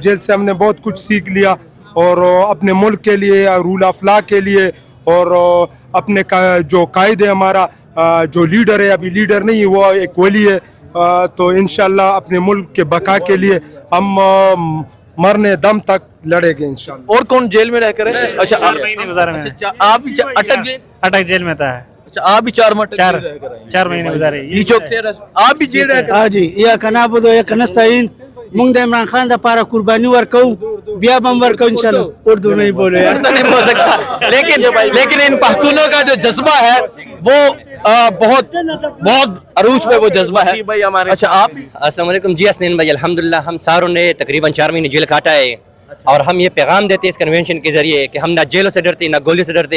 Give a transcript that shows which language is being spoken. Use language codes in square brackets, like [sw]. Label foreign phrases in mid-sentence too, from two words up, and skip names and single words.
[ur] جیل سے ہم نے بہت کچھ سیکھ لیا اور اپنے ملک کے لیے, [en] rule of law [ur] کے لیے, اور اپنے جو قائد ہے ہمارا, جو لیڈر ہے, ابھی لیڈر نہیں وہ ایک ولی ہے, تو [ar] انشاءاللہ [ur] اپنے ملک کے بقا کے لیے ہم مرنے دم تک لڑیں گے [ar] انشاءاللہ. [ur] اور کون جیل میں رہ کر ہے؟ اچھا آپ بھی اٹک جیل میں تھا. اچھا آپ بھی 4 مہینے گزارے. آپ بھی جیل رہ کر؟ ہاں جی. [ar] یا کنابود یا کنستعین [ps] مونږ د عمران خان د پاره قربانی ورکو, بیا بم ورکو [ar] انشاءاللہ. [ur] اردو نہیں بولے یار, نہیں بول سکتا, لیکن ان پختونوں کا جو جذبہ ہے وہ بہت عروج پہ وہ جذبہ ہے. اچھا آپ؟ [ar] السلام علیکم. [ur] جی حسنین بھائی, الحمدللہ ہم ساروں نے تقریباً 4 مہینے جیل کاٹا ہے اور ہم یہ پیغام دیتے اس کنونشن کے ذریعے کہ ہم نہ جیلوں سے ڈرتے نہ گولی سے ڈرتے.